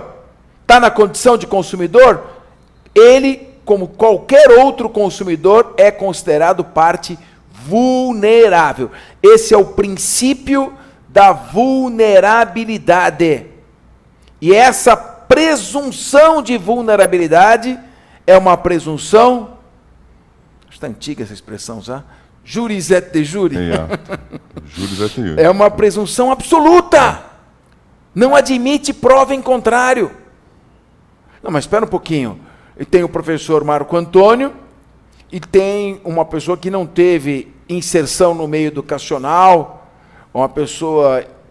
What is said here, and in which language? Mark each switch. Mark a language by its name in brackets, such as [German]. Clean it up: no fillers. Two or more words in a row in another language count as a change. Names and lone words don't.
[Portuguese] Está na condição de consumidor? Ele, como qualquer outro consumidor, é considerado parte vulnerável. Esse é o princípio da vulnerabilidade. E essa presunção de vulnerabilidade é uma presunção, está antiga essa expressão já, [Latin] juris et de jure. Juris et de jure. [Portuguese] É uma presunção absoluta. Não admite prova em contrário. Não, mas espera um pouquinho. E tem o professor Marco Antônio e tem uma pessoa que não teve inserção no meio educacional, uma pessoa